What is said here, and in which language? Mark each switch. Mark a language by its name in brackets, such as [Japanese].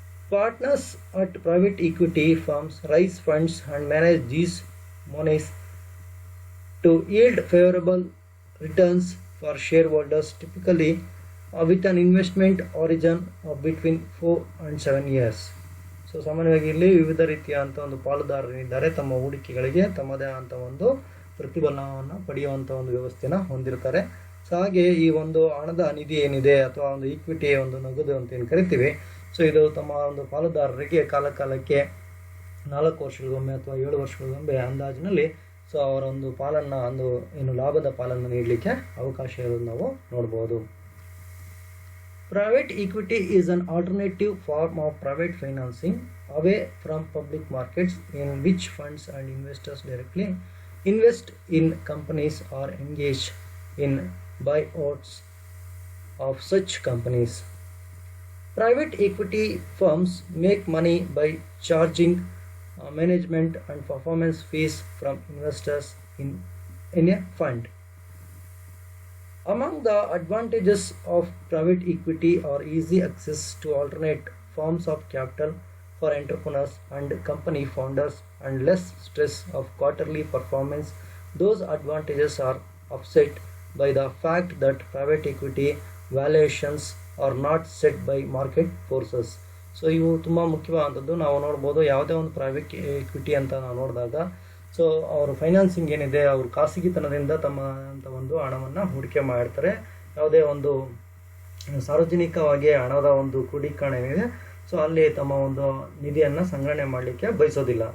[English] Partners at private equity firms raise funds and manage these monies to yield favorable returns for shareholders, typically with an investment horizon of between 4 and 7 years. [Kannada] So ಸಾಮಾನ್ಯವಾಗಿ ಇಲ್ಲಿ ವಿವಿಧ ರೀತಿಯಾದಂಥ ಒಂದು ಪಾಲುದಾರರಿದ್ದಾರೆ, ತಮ್ಮ ಹೂಡಿಕೆಗಳಿಗೆ ತಮ್ಮದೇ ಆದಂಥ ಒಂದು ಪ್ರತಿಫಲವನ್ನು ಪಡೆಯುವಂಥ ಒಂದು ವ್ಯವಸ್ಥೆನ ಹೊಂದಿರ್ತಾರೆ. ಸೊ ಹಾಗೆ ಈ ಒಂದು ಹಣದ ನಿಧಿ ಏನಿದೆ ಅಥವಾ ಒಂದು ಈಕ್ವಿಟಿ ಒಂದು ನಗದು ಅಂತ ಏನು ಕರಿತೀವಿ, ಸೊ ಇದು ತಮ್ಮ ಒಂದು ಪಾಲುದಾರರಿಗೆ ಕಾಲಕ್ಕೆ 4 ವರ್ಷಗಳಿಗೊಮ್ಮೆ ಅಥವಾ 7 ವರ್ಷಗಳಿಗೊಮ್ಮೆ ಅಂದಾಜಿನಲ್ಲಿ ಸೊ ಅವರ ಒಂದು ಪಾಲನ್ನು ಲಾಭದ ಪಾಲನ್ನು ನೀಡಲಿಕ್ಕೆ ಅವಕಾಶ ಇರೋದು ನಾವು ನೋಡ್ಬೋದು. [English] Private equity is an alternative form of private financing away from public markets, in which funds and investors directly invest in companies or engage in buyouts of such companies. Private equity firms make money by charging management and performance fees from investors in a fund. Among the advantages of private equity are easy access to alternate forms of capital for entrepreneurs and company founders and less stress of quarterly performance. Those advantages are offset by the fact that private equity valuations are not set by market forces. [Kannada] So ಇವು ತುಂಬ ಮುಖ್ಯವಾದಂಥದ್ದು. ನಾವು ನೋಡ್ಬೋದು, ಯಾವುದೇ ಒಂದು private equity ಅಂತ ನಾವು ನೋಡಿದಾಗ so ಅವರು ಫೈನಾನ್ಸಿಂಗ್ ಏನಿದೆ, ಅವರು ಖಾಸಗಿತನದಿಂದ ತಮ್ಮ ಒಂದು ಹಣವನ್ನು ಹೂಡಿಕೆ ಮಾಡಿರ್ತಾರೆ. ಯಾವುದೇ ಒಂದು ಸಾರ್ವಜನಿಕವಾಗಿ ಹಣದ ಒಂದು ಕ್ರೋಢೀಕರಣ ಏನಿದೆ, ಸೊ ಅಲ್ಲಿ ತಮ್ಮ ಒಂದು ನಿಧಿಯನ್ನು ಸಂಗ್ರಹಣೆ ಮಾಡಲಿಕ್ಕೆ ಬಯಸೋದಿಲ್ಲ.